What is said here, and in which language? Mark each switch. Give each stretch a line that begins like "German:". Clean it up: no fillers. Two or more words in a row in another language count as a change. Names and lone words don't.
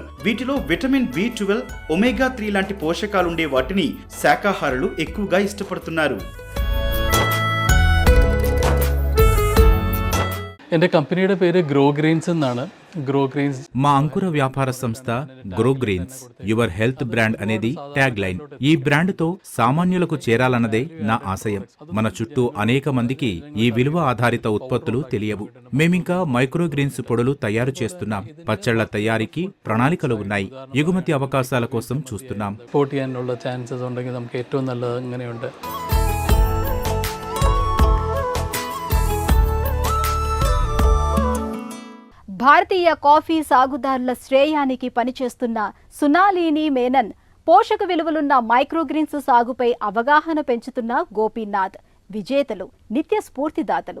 Telugu: వీటిలో విటమిన్ B12, ఒమేగా 3 లాంటి పోషకాలుండే వాటిని శాకాహారులు ఎక్కువగా ఇష్టపడుతున్నారు.
Malayalam: എൻ്റെ കമ്പനിയുടെ പേര് ഗ്രോ ഗ്രെയിൻസ് എന്നാണ്.
Telugu: గ్రో గ్రీన్స్ మా అంకుర వ్యాపార సంస్థ గ్రో గ్రీన్స్
English: your health brand
Telugu: అనేది
English: tag line.
Telugu: ఈ బ్రాండ్తో సామాన్యులకు చేరాలన్నదే నా ఆశయం. మన చుట్టూ అనేక మందికి ఈ విలువ ఆధారిత ఉత్పత్తులు తెలియవు. మేమింకా మైక్రోగ్రీన్స్ పొడులు తయారు చేస్తున్నాం. పచ్చళ్ల తయారీకి ప్రణాళికలు ఉన్నాయి. ఎగుమతి అవకాశాల కోసం చూస్తున్నాం.
Malayalam: എക്സ്പോർട്ട് ചെയ്യാനുള്ള ചാൻസസ് ഉണ്ടെങ്കിൽ നമുക്ക് ഏറ്റവും നല്ലത് അങ്ങനെയുണ്ട്.
Telugu: భారతీయ కాఫీ సాగుదారుల శ్రేయానికి పనిచేస్తున్న సునాలీని మేనన్, పోషక విలువలున్న మైక్రోగ్రీన్స్ సాగుపై అవగాహన పెంచుతున్న గోపీనాథ్ విజేతలు, నిత్య స్ఫూర్తిదాతలు.